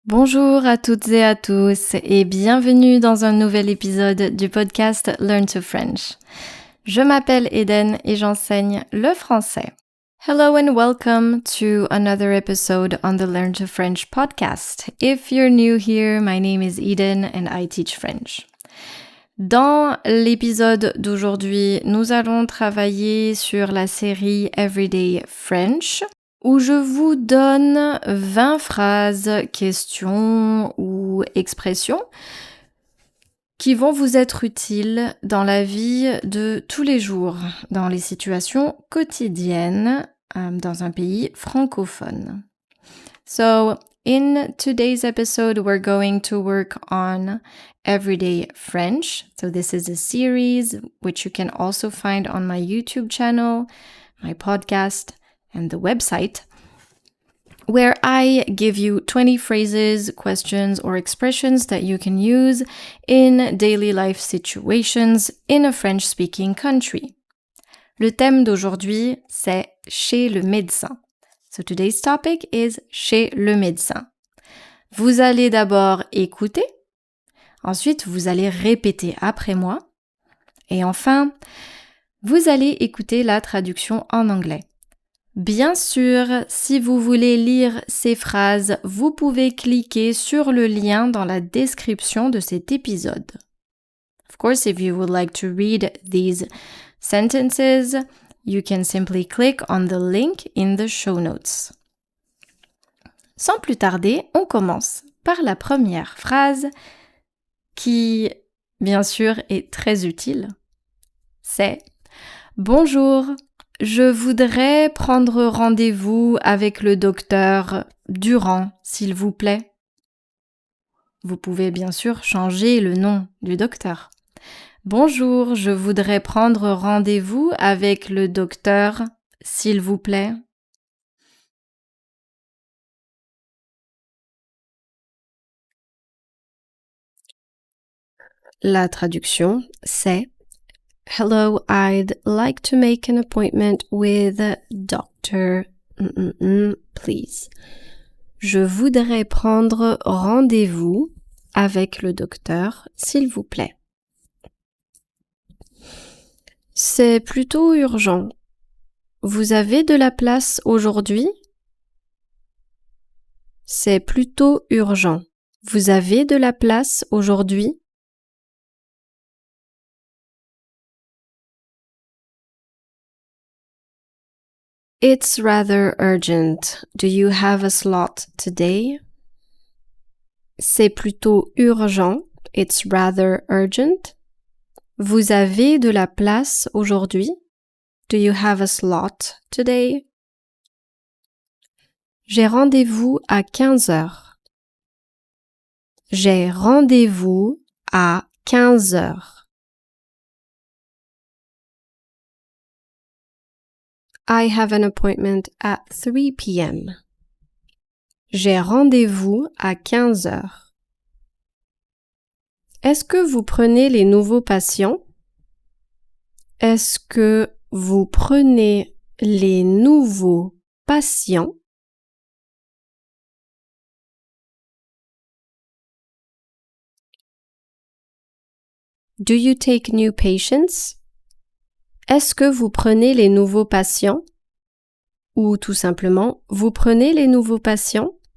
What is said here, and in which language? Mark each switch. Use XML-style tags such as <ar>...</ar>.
<fr>Bonjour à toutes et à tous et bienvenue dans un nouvel épisode du podcast Learn to French. Je m'appelle Eden et j'enseigne le français.</fr> <en>Hello and welcome to another episode on the Learn to French podcast. If you're new here, my name is Eden and I teach French.</en> <fr>Dans l'épisode d'aujourd'hui, nous allons travailler sur la série Everyday French, où je vous donne 20 phrases, questions ou expressions qui vont vous être utiles dans la vie de tous les jours, dans les situations quotidiennes dans un pays francophone.</fr> <en>So, in today's episode, we're going to work on Everyday French. So this is a series which you can also find on my YouTube channel, my podcast, and the website, where I give you 20 phrases, questions, or expressions that you can use in daily life situations in a French-speaking country.</en> <fr>Le thème d'aujourd'hui, c'est chez le médecin.</fr> <en>So today's topic is</en> <fr>chez le médecin. Vous allez d'abord écouter, ensuite vous allez répéter après moi, et enfin, vous allez écouter la traduction en anglais. Bien sûr, si vous voulez lire ces phrases, vous pouvez cliquer sur le lien dans la description de cet épisode.</fr> <en>Of course, if you would like to read these sentences, you can simply click on the link in the show notes.</en> <fr>Sans plus tarder, on commence par la première phrase qui, bien sûr, est très utile. C'est « Bonjour, je voudrais prendre rendez-vous avec le docteur Durand, s'il vous plaît. » Vous pouvez bien sûr changer le nom du docteur. Bonjour, je voudrais prendre rendez-vous avec le docteur, s'il vous plaît. La traduction, c'est</fr> <en>Hello, I'd like to make an appointment with Dr. Please.</en> <fr>Je voudrais prendre rendez-vous avec le docteur, s'il vous plaît. C'est plutôt urgent. Vous avez de la place aujourd'hui? C'est plutôt urgent. Vous avez de la place aujourd'hui?</fr> <en>It's rather urgent. Do you have a slot today?</en> <fr>C'est plutôt urgent.</fr> <en>It's rather urgent.</en> <fr>Vous avez de la place aujourd'hui?</fr> <en>Do you have a slot today?</en> <fr>J'ai rendez-vous à 15 heures. J'ai rendez-vous à 15 heures.</fr> <en>I have an appointment at 3 p.m.</en> <fr>J'ai rendez-vous à 15 heures. Est-ce que vous prenez les nouveaux patients? Est-ce que vous prenez les nouveaux patients?</fr> <en>Do you take new patients?</en> <fr>Est-ce que vous prenez les nouveaux patients? Ou tout simplement, vous prenez les nouveaux patients?</fr>